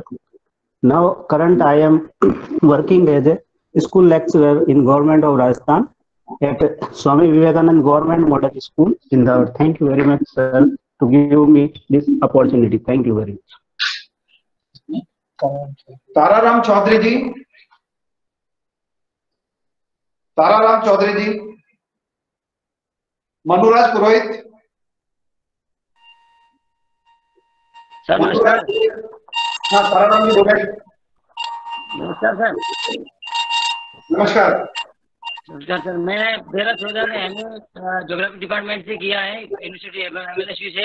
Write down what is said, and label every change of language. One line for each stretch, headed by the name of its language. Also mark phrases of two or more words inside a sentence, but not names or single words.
English: Now, current I am working as a school lecturer in Government of Rajasthan at Swami Vivekanand Government Model School in the. Thank you very much, sir, to give me this opportunity. Thank you very much. Tararam Chaudhary ji. Tararam Chaudhary ji. Manuraj Purohit.
Hindi: सर नमस्कार. हाँ, ताराराम जी बोले. नमस्कार सर. नमस्कार. नमस्कार सर. मैं 2014 में MA
English: geography department
Hindi: से किया है, यूनिवर्सिटी MLSU से.